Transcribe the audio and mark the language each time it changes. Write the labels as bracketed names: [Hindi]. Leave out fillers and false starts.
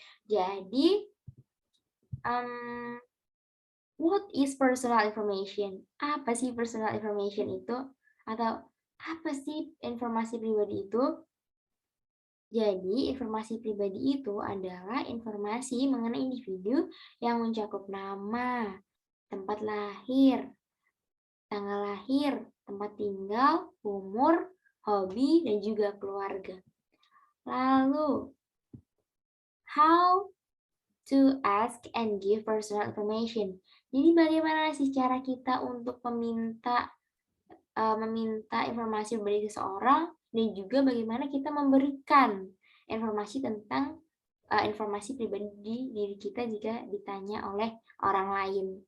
[English] Jadi, what is personal information? [Indonesian] Apa sih personal information itu? Atau apa sih informasi pribadi itu? Jadi, informasi pribadi itu adalah informasi mengenai individu yang mencakup nama, tempat lahir, tanggal lahir, tempat tinggal, umur, hobi, dan juga keluarga. [English] Lalu, how to ask and give personal information. [Indonesian] Jadi bagaimana sih cara kita untuk meminta informasi dari seseorang dan juga bagaimana kita memberikan informasi tentang informasi pribadi diri kita jika ditanya oleh orang lain.